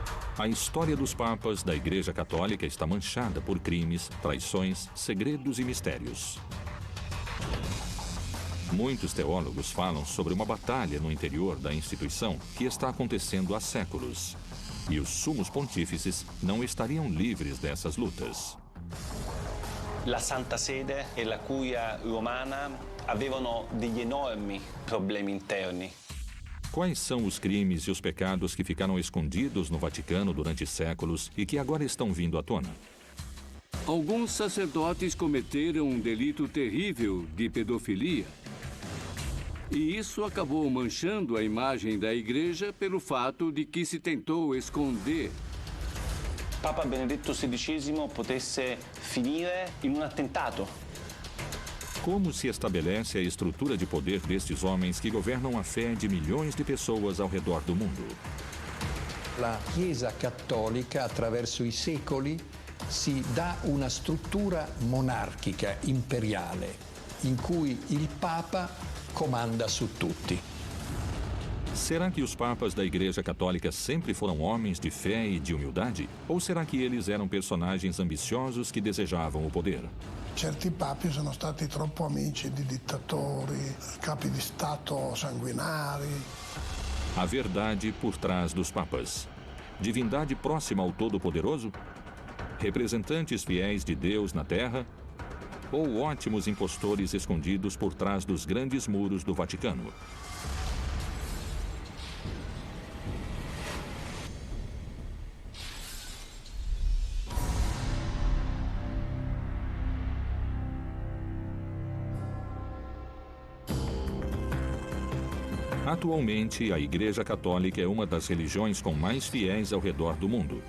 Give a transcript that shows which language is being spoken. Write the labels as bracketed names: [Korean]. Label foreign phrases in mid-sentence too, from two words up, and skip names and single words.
[Portuguese] A história dos papas da Igreja Católica está manchada por crimes, traições, segredos e mistérios. Muitos teólogos falam sobre uma batalha no interior da instituição que está acontecendo há séculos. E os sumos pontífices não estariam livres dessas lutas. [Italian] La Santa Sede e la Curia Romana avevano degli enormi problemi interni. [Portuguese] Quais são os crimes e os pecados que ficaram escondidos no Vaticano durante séculos e que agora estão vindo à tona? Alguns sacerdotes cometeram um delito terrível de pedofilia. E isso acabou manchando a imagem da Igreja pelo fato de que se tentou esconder. [Italian] Papa Benedetto XVI potesse finire in un attentato. [Portuguese] Como se estabelece a estrutura de poder destes homens que governam a fé de milhões de pessoas ao redor do mundo? [Italian] La Chiesa Cattolica, attraverso i secoli, si dà una struttura monarchica, imperiale, in cui il Papa comanda su tutti. [Portuguese] Será que os papas da Igreja Católica sempre foram homens de fé e de humildade? Ou será que eles eram personagens ambiciosos que desejavam o poder? [Italian] Certi papi sono stati troppo amici di dittatori, capi di Stato sanguinari. [Portuguese] A verdade por trás dos papas. Divindade próxima ao Todo-Poderoso? Representantes fiéis de Deus na Terra? Ou ótimos impostores escondidos por trás dos grandes muros do Vaticano? Atualmente, a Igreja Católica é uma das religiões com mais fiéis ao redor do mundo.